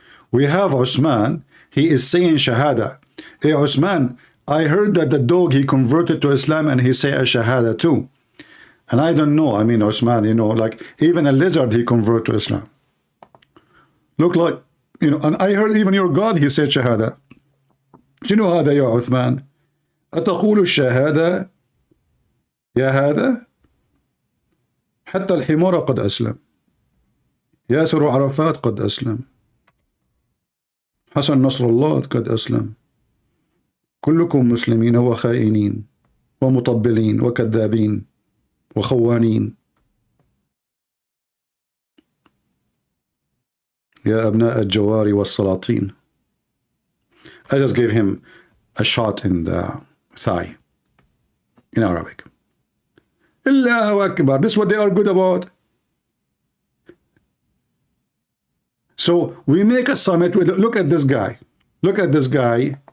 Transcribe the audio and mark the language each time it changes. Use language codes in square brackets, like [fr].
[en] We have Osman, he is saying Shahada. Hey Osman, I heard that the dog, he converted to Islam and he say a Shahada too. And I don't know, I mean Osman, like even a lizard he convert to Islam. Look like, and I heard even your God, he said Shahada. [ar] شنو هذا يا عثمان؟ أتقول الشهادة يا هذا؟ حتى الحمار قد أسلم. ياسر عرفات قد أسلم. حسن نصر الله قد أسلم. كلكم مسلمين وخائنين ومطبلين وكذابين وخوانين. يا أبناء الجوار والسلاطين. [en] I just gave him a shot in the thigh in Arabic. Allahu Akbar. This is what they are good about. So we make a summit with, look at this guy. Look at this guy.